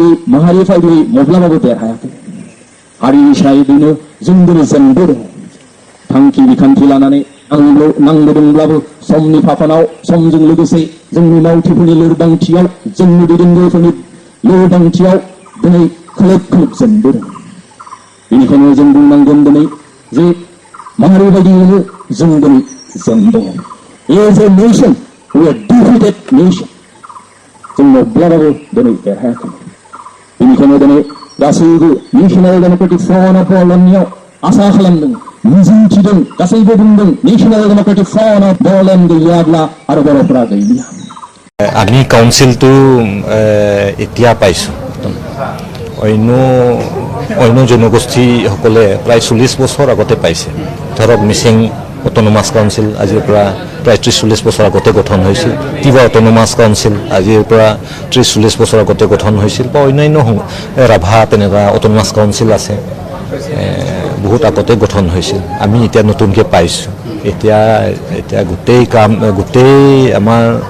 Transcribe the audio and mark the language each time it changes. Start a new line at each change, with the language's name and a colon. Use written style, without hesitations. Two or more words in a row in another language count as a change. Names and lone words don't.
Bodo: माहारि बायदि माब्लाबाबो देरहायाखै हारि हिसाबैनो जों दिनै जेनबोदों थांखि बिखान्थि लानानै नांबोदोंब्लाबो समनि फाफानाव समजों लोगोसे जोंनि मावथिफोरनि लोरबांथियाव जोंनि दैदेनगिरिफोरनि लोरबांथियाव दिनै खोलोब जेनबोदों बेनिखायनो जों बुंनांगोन दिनै जे माहारि बायदियैनो जों दिनै जेनदों
English: as a nation we are defeated nation
Bodo: जों माब्लाबाबो दिनै देरहायाखै बेनिखायनो दिनै गासैबो नेशनेल डेमोक्रेटिक फ्रन्ट अफ बर'नियाव आसा खालामदों मिजिंथिदों गासैबो बुंदों नेशनेल डेमोक्रेटिक फ्रन्ट अफ बर'लेण्ड गैयाब्ला आरो बर'फोरा गैलिया
Assamese: আমি কাউন্সিলটো এতিয়া পাইছোঁ অন্য জনগোষ্ঠীসকলে প্ৰায় 40 বছৰ আগতে পাইছে ধৰক মিচিং অট'নমাছ কাউন্সিল আজিৰ পৰা প্ৰায় 30-40 বছৰ আগতে গঠন হৈছিল তিৱা অট'নমাছ কাউন্সিল আজিৰ পৰা 30-40 বছৰ আগতে গঠন হৈছিল বা অন্যান্য ৰাভা তেনেকুৱা অট'নমাছ কাউন্সিল আছে বহুত আগতে গঠন হৈছিল আমি এতিয়া নতুনকৈ পাইছোঁ এতিয়া গোটেই আমাৰ